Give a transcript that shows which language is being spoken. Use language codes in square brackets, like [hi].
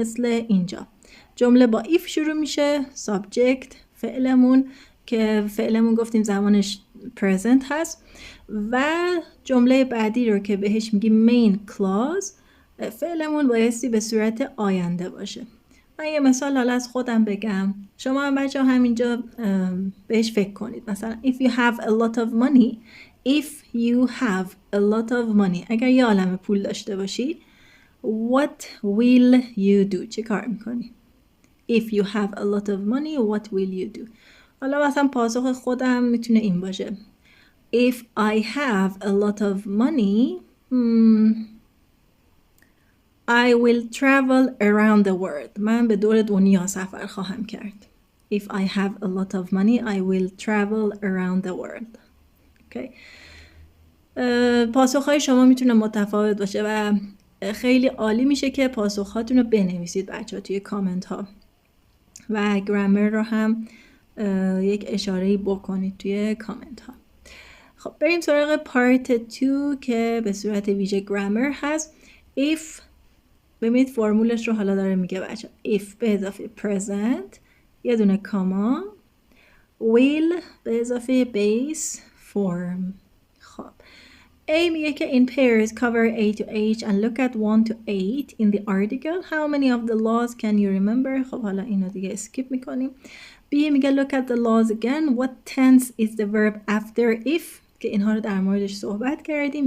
[fa] مثل اینجا جمله با if شروع میشه، subject فعلمون که فعلمون گفتیم زمانش present هست، و جمله بعدی رو که بهش میگیم main clause، فعلمون بایستی به صورت آینده باشه. من یه مثال حالا از خودم بگم، شما هم بچه همینجا بهش فکر کنید. مثلا [en] if you have a lot of money، if you have a lot of money، [fa] اگر یه عالمه پول داشته باشی، [en] what will you do؟ [fa] چه کار میکنی؟ [en] if you have a lot of money what will you do؟ [fa] حالا مثلا پاسخ خودم میتونه این باشه: [en] if I have a lot of money I will travel around the world. [fa] من به دور دنیا سفر خواهم کرد. [en] If I have a lot of money I will travel around the world. Okay. [fa] پاسخهای شما میتونه متفاوت باشه و خیلی عالی میشه که پاسخهاتون رو بنویسید بچه ها توی کامنت ها، و گرامر رو هم یک اشاره‌ای بکنید توی کامنت ها. خب بریم سراغ پارت 2 که به صورت ویژه گرامر هست. if، ببینید فرمولش رو حالا داره میگه بچه، if به اضافه present یه دونه کاما، will به اضافه base form. خب A میگه که [en] in pairs cover A to H and look at 1 to 8 in the article. How many of the laws can you remember؟ [fa] خب حالا اینو دیگه اسکیپ میکنیم. [en] B [fa] میگه [en] look at the laws again. What tense is the verb after if؟ [fa] که اینها رو در موردش صحبت کردیم.